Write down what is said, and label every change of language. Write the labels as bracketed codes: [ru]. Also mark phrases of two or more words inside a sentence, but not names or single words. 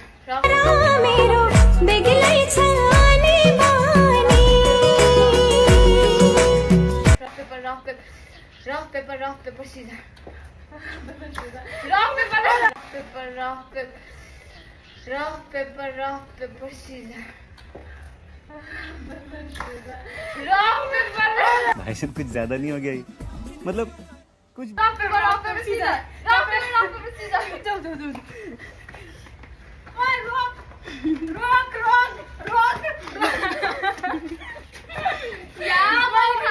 [ne] मेरो बेग्लै छ आनी बानी [en] rough paper scissor rough paper scissor [hi] भाई साहब कुछ ज्यादा नहीं हो गया ये? मतलब कुछ [en] rough paper scissor [hi] जाऊ ओए रोक या भाई